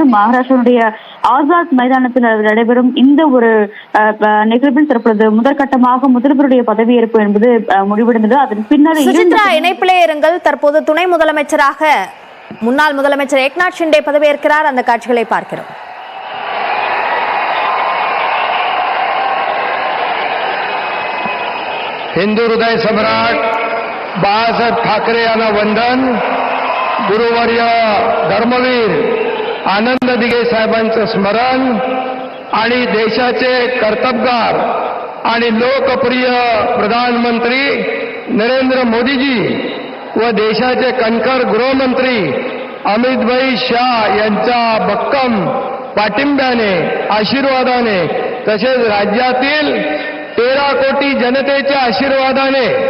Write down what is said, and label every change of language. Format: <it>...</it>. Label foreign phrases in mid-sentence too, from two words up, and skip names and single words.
<ta>மகாராஷ்டிராவுடைய ஆசாத் மைதானத்தில் நடைபெறும் இந்த ஒரு நிகழ்வில் தற்பொழுது முதற்கட்டமாக முதல்வருடைய பதவியேற்பு என்பது முடிவடைந்தது. அதன் பின்னர் இணைப்பிலே இருங்கள். தற்போது துணை முதலமைச்சராக முன்னாள் முதலமைச்சர் ஏக்நாத் ஷிண்டே பதவியேற்கிறார். அந்த காட்சிகளை பார்க்கிறோம்.</ta> <mr>हिंदू हृदय सम्राट बाळासाहेब ठाकरे यांना वंदन. गुरुवर्य धर्मवीर आनंद दिघे साहेबांचं स्मरण आणि देशाचे कर्तबगार आणि लोकप्रिय प्रधानमंत्री नरेंद्र मोदीजी व देशाचे कणखर गृहमंत्री अमितभाई शाह यांच्या भक्कम पाठिंब्याने आशीर्वादाने तसेच राज्यातील 13 कोटी जनतेच्या आशीर्वादाने</mr>